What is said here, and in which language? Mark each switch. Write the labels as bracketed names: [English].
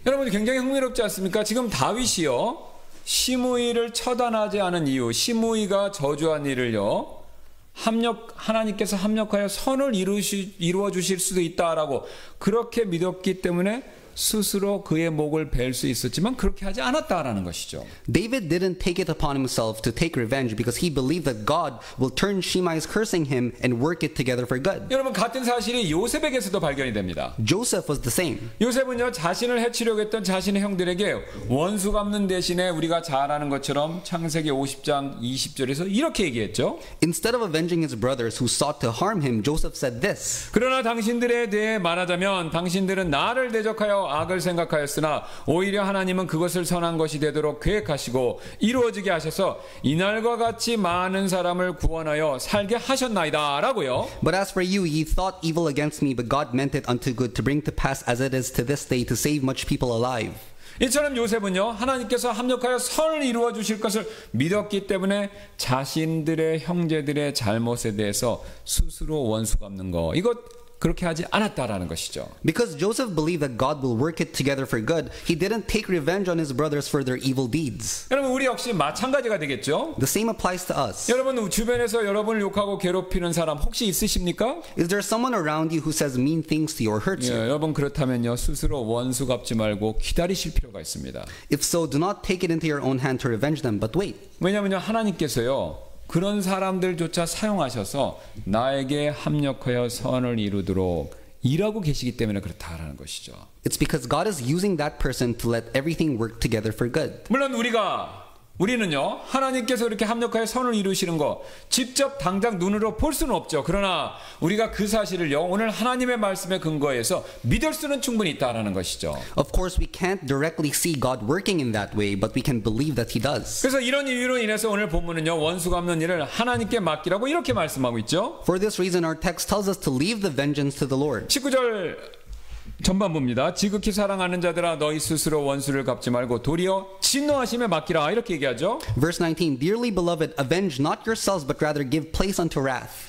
[Korean] 여러분 굉장히 흥미롭지 않습니까? 지금 다윗이요 시므이를 처단하지 않은 이유, 시므이가 저주한 일을요 하나님께서 합력하여 선을 이루어 주실 수도 있다라고 그렇게 믿었기 때문에 스스로 그의 목을 벨 수 있었지만 그렇게 하지 않았다라는 것이죠. [English] David didn't take it upon himself to take revenge because he believed that God will turn Shimei's cursing him and work it together for good. [Korean] 여러분 같은 사실이 요셉에게서도 발견이 됩니다. [English] Joseph was the same. [Korean] 요셉은요 자신을 해치려고 했던 자신의 형들에게 원수 갚는 대신에 우리가 잘 아는 것처럼 창세기 50장 20절에서 이렇게 얘기했죠. [English] Instead of avenging his brothers who sought to harm him, Joseph said this. [Korean] 그러나 당신들에 대해 말하자면 당신들은 나를 대적하여 악을 생각하였으나 오히려 하나님은 그것을 선한 것이 되도록 계획하시고 이루어지게 하셔서 이날과 같이 많은 사람을 구원하여 살게 하셨나이다 라고요. [English] But as for you, ye thought evil against me, but God meant it unto good to bring to pass as it is to this day to save much people alive. [Korean] 이처럼 요셉은요 하나님께서 합력하여 선을 이루어 주실 것을 믿었기 때문에 자신들의 형제들의 잘못에 대해서 스스로 원수 갚는 거 이것 그렇게 하지 않았다라는 것이죠. [English] Because Joseph believed that God will work it together for good, he didn't take revenge on his brothers for their evil deeds. [Korean] 여러분 우리 역시 마찬가지가 되겠죠. [English] The same applies to us. [Korean] 여러분 주변에서 여러분을 욕하고 괴롭히는 사람 혹시 있으십니까? [English] Is there someone around you who says mean things to you or hurts you? [Korean] 여러분 그렇다면요 스스로 원수 갚지 말고 기다리실 필요가 있습니다. [English] If so, do not take it into your own hand to revenge them, but wait. [Korean] 왜냐하면요 하나님께서요 그런 사람들조차 사용하셔서 나에게 합력하여 선을 이루도록 일하고 계시기 때문에 그렇다라는 것이죠. [English] It's because God is using that person to let everything work together for good. [Korean] 물론 우리는요 하나님께서 이렇게 합력하여 선을 이루시는 거 직접 당장 눈으로 볼 수는 없죠. 그러나 우리가 그 사실을요 오늘 하나님의 말씀에 근거해서 믿을 수는 충분히 있다라는 것이죠. [English] Of course, we can't directly see God working in that way, but we can believe that He does. [Korean] 그래서 이런 이유로 인해서 오늘 본문은요 원수 갚는 일을 하나님께 맡기라고 이렇게 말씀하고 있죠. [English] For this reason, our text tells us to leave the vengeance to the Lord. [Korean] 19절 전반부입니다. 지극히 사랑하는 자들아 너희 스스로 원수를 갚지 말고 도리어 진노하심에 맡기라 이렇게 얘기하죠. [English] Verse 19, Dearly beloved, avenge not yourselves, but rather give place unto wrath.